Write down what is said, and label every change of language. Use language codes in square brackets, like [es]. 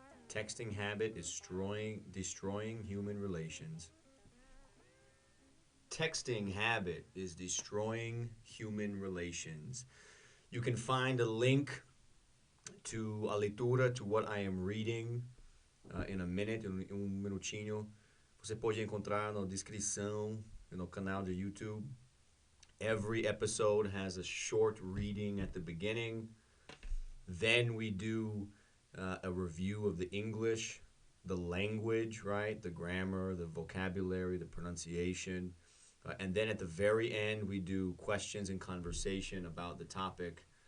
[en] Texting habit is destroying human relations. Texting habit is destroying human relations. You can find a link to a leitura, to what I am reading in a minute, minutinho. [pt] Você pode encontrar na descrição no canal do YouTube. [en] Every episode has a short reading at the beginning. Then we do a review of the English, the language, right? The grammar, the vocabulary, the pronunciation. And then at the very end, we do questions and conversation about the topic.